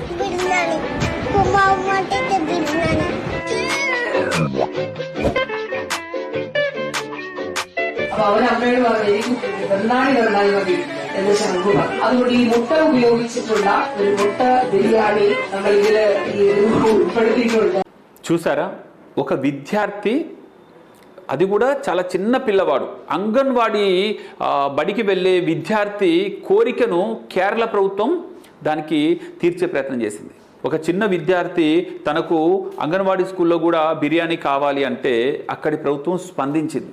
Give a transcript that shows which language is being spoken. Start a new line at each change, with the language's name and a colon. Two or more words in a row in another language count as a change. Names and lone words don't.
Malayalam: അപ്പൊ അവരമ്മയോട് പറഞ്ഞു വെള്ളാണി മതി എന്ന് ശങ്കുക. അതുകൊണ്ട് ഈ മുട്ട ഉപയോഗിച്ചിട്ടുള്ള ഒരു മുട്ട ബിരിയാണി നമ്മൾ ഇതില് ഉൾപ്പെടുത്തിയിട്ടുണ്ട്.
Telugu: చూసారా, ఒక విద్యార్థి, అది కూడా చాలా చిన్న పిల్లవాడు, అంగన్వాడీ బడికి వెళ్ళే విద్యార్థి కోరికను కేరళ ప్రభుత్వం దానికి తీర్చే ప్రయత్నం చేసింది. ఒక చిన్న విద్యార్థి తనకు అంగన్వాడీ స్కూల్లో కూడా బిర్యానీ కావాలి అంటే అక్కడి ప్రభుత్వం స్పందించింది.